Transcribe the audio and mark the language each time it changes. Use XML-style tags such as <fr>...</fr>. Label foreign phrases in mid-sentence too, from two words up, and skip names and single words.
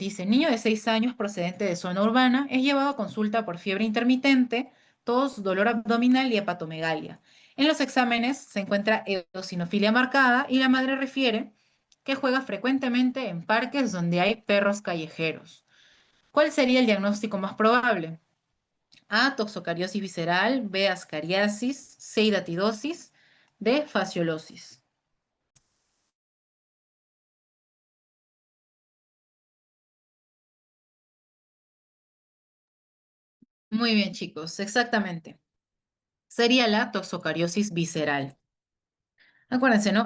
<es>Dice, niño de 6 años procedente de zona urbana es llevado a consulta por fiebre intermitente, tos, dolor abdominal y hepatomegalia. En los exámenes se encuentra eosinofilia marcada y la madre refiere que juega frecuentemente en parques donde hay perros callejeros. ¿Cuál sería el diagnóstico más probable? A, toxocariosis visceral, B, ascariasis, C, hidatidosis, D, fasciolosis. Muy bien, chicos, exactamente. Sería la toxocariosis visceral. Acuérdense, ¿no?</es>